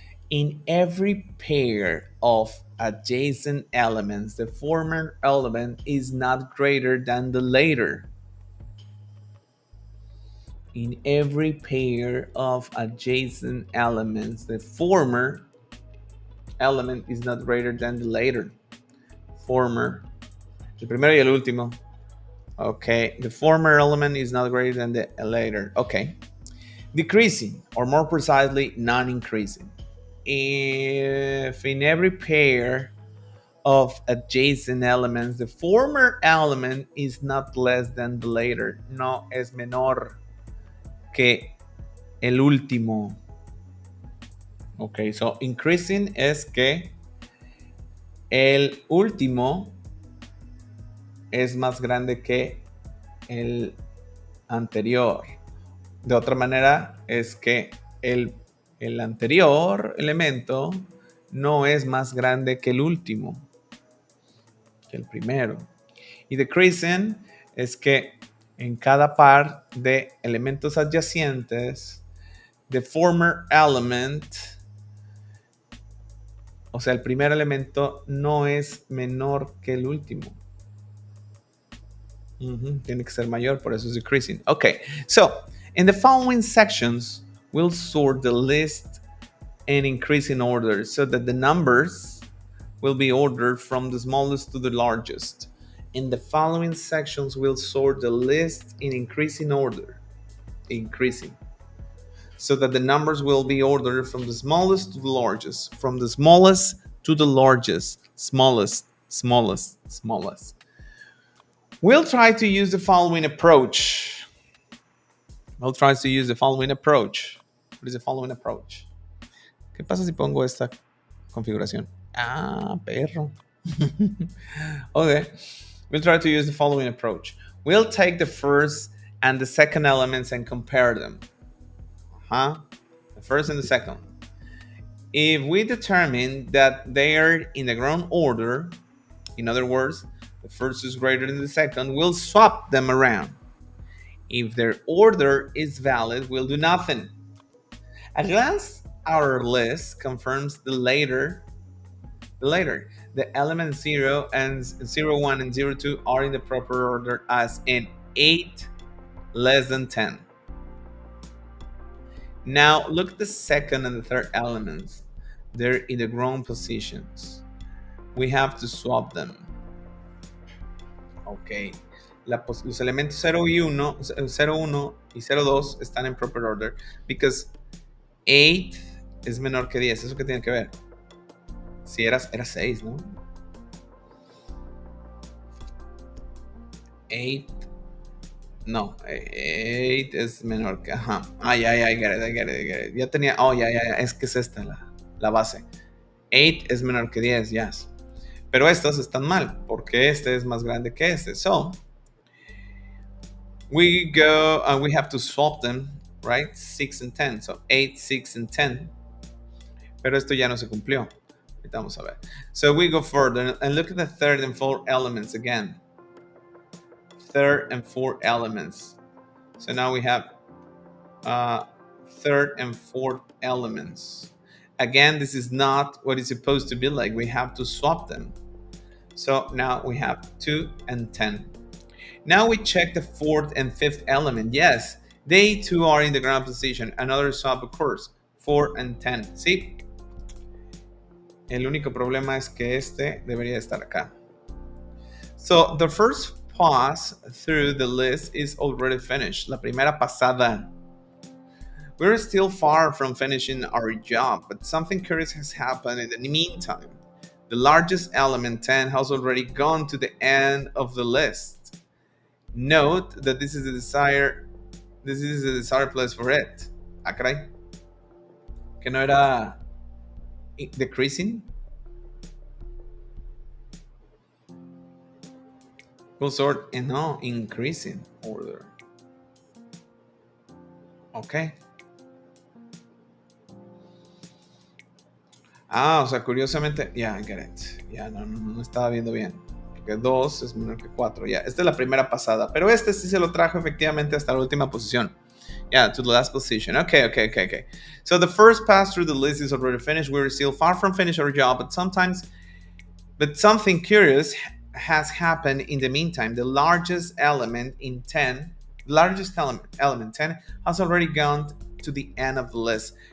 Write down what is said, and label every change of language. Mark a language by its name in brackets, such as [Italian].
[English] In every pair of adjacent elements, the former element is not greater than the later. In every pair of adjacent elements, the former element is not greater than the later. [Spanish] Former, el primero y el último. [English] Okay, the former element is not greater than the later. Okay. Decreasing, or more precisely, non-increasing. If in every pair of adjacent elements, the former element is not less than the later. [Spanish] No es menor que el último. [English] Ok, so increasing [Spanish] es que el último es más grande que el anterior. De otra manera, es que el anterior elemento no es más grande que el último, que el primero. Y decreasing es que en cada par de elementos adyacentes, [English] the former element, [Spanish] o sea, el primer elemento no es menor que el último. Tiene que ser mayor, por eso es decreasing. [English] Okay, so in the following sections, we'll sort the list in increasing order so that the numbers will be ordered from the smallest to the largest. In the following sections, we'll sort the list in increasing order. Increasing. So that the numbers will be ordered from the smallest to the largest. From the smallest to the largest. Smallest, smallest, smallest. We'll try to use the following approach. We'll try to use the following approach. What is the following approach? [Spanish] ¿Qué pasa si pongo esta configuración? Ah, perro. Okay. [English] We'll try to use the following approach. We'll take the first and the second elements and compare them. The first and the second. If we determine that they are in the wrong order, in other words, the first is greater than the second, we'll swap them around. If their order is valid, we'll do nothing. At glance, our list confirms the later. The element 0 and 0, 1 and 0, 2 are in the proper order as in 8 less than 10. Now look at the second and the third elements. They're in the wrong positions. We have to swap them. Ok. [Spanish] Los elementos 0 y 1, 0, 1 y 0, 2 están en [English] proper order because [Spanish] 8 es menor que 10. ¿Eso qué tiene que ver? Sí, era 6, ¿no? 8, no, 8 es menor que, ajá. Ah, ya, [English] I get it, I get it, I get it. [Spanish] Ya tenía, oh, ya, es que es esta la base. 8 es menor que 10, [English] yes. [Spanish] Pero estos están mal, porque este es más grande que este. [English] So, we go, we have to swap them, right? 6 and 10. So, 8, 6, and 10. [Spanish] Pero esto ya no se cumplió. Ahorita vamos a ver. [English] So, we go further and look at the third and fourth elements again. Third and fourth elements. So, now we have uh, third and fourth elements. Again, this is not what it's supposed to be like. We have to swap them. So now we have 2 and 10. Now we check the fourth and fifth element. Yes, they too are in the ground position. Another swap occurs. 4 and 10. [Spanish] ¿Sí? El único problema es que este debería estar acá. [English] So the first pass through the list is already finished. [Spanish] La primera pasada. [English] We're still far from finishing our job, but something curious has happened in the meantime. The largest element, 10, has already gone to the end of the list. Note that this is the desired place for it. [Spanish] Ah, caray. Que no era decreasing. [English] Full sort and no, increasing order. Ok. [Spanish] Ah, o sea, curiosamente, ya, [English] I get it. [Spanish] Ya, no estaba viendo bien. Porque 2 es menor que 4. Ya, esta es la primera pasada. Pero este sí se lo trajo efectivamente hasta la última posición. [English] Yeah, to the last position. Okay. So the first pass through the list is already finished. We're still far from finishing our job, but something curious has happened in the meantime. The largest element 10, element 10, has already gone to the end of the list.